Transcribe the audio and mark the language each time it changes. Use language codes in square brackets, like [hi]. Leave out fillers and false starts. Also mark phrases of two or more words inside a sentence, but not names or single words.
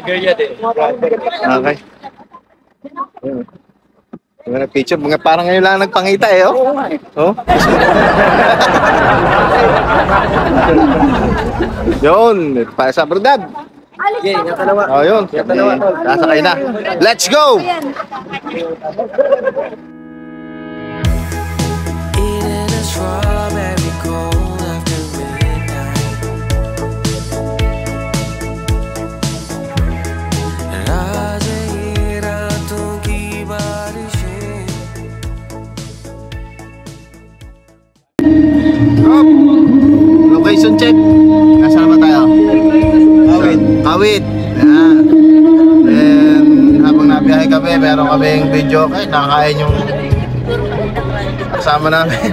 [tl] Okay. Mga picture, mga parang ngayon lang nagpangita eh, oh. Oh. Yun, sa Berdad. Oh, yun. Sasakay na. [en] Let's go! Eating a strawberry cold after midnight. [hi] रातों की बारिशें. [en] Location check. [tl] Nasaan ba tayo? Kawit. Ayan. Then, habang nabiyahe kami, meron kaming video. Nakakain yung kasama namin.